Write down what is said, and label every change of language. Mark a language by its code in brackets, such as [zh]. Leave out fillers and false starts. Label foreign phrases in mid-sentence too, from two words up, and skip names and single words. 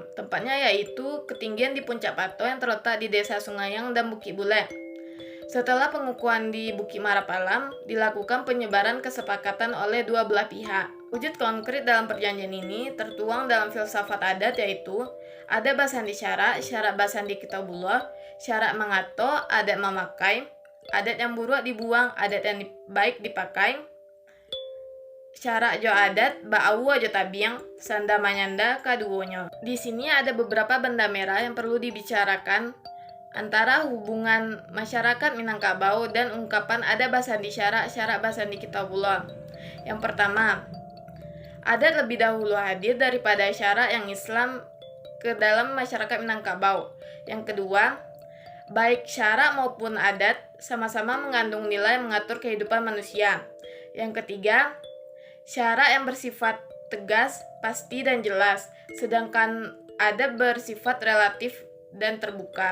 [id] Tempatnya yaitu ketinggian di Puncak Pato yang terletak di Desa Sungayang dan Bukit Bule. Setelah pengukuhan di Bukit Marapalam, dilakukan penyebaran kesepakatan oleh dua belah pihak. Wujud konkret dalam perjanjian ini tertuang dalam filsafat adat, yaitu [min] adat basandi syarak, syarak basandi kitabullah, syarak mangato, adat memakai, [id] adat yang buruk dibuang, adat yang baik dipakai, [min] syarak jo adat, ba'awu jo tabiang, sanda manyanda kaduonyo. [id] Di sini ada beberapa benda merah yang perlu dibicarakan antara hubungan masyarakat Minangkabau dan ungkapan [min] adat basandi syarak, syarak basandi kitabullah. [id] Yang pertama, adat lebih dahulu hadir daripada syarak yang Islam ke dalam masyarakat Minangkabau. Yang kedua, baik syarak maupun adat sama-sama mengandung nilai mengatur kehidupan manusia. Yang ketiga, syarak yang bersifat tegas, pasti, dan jelas, sedangkan adat bersifat relatif dan terbuka.